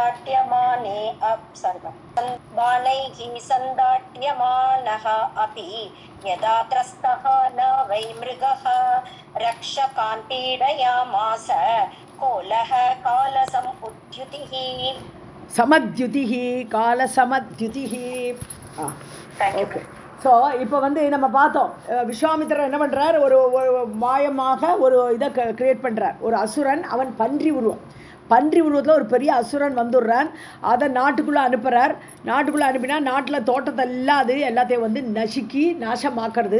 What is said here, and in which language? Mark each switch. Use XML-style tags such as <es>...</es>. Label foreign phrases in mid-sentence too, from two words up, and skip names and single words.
<sa>सन्दाट्यमाने बाणैः सन्दाट्यमानः अपि यदा त्रस्तः न वै मृगः रक्षकान् पीडयामास कोलः कालसमुद्युतिः समद्युतिः कालसमद्युतिः.</sa> <ta>ஓகே. ஸோ இப்போ நம்ம பார்த்தோம், விஸ்வாமித்திரர் என்ன பண்ணுறார், ஒரு மாயமாக ஒரு இதை கிரியேட் பண்ணுறார். ஒரு அசுரன், அவன் பன்றி உருவத்தில் ஒரு பெரிய அசுரன் வந்துடுறான். அதை நாட்டுக்குள்ளே அனுப்புகிறார். நாட்டுக்குள்ளே அனுப்பினா நாட்டில் தோட்டத்தெல்லாம் அது எல்லாத்தையும் நசுக்கி நாசமாக்குறது.</ta>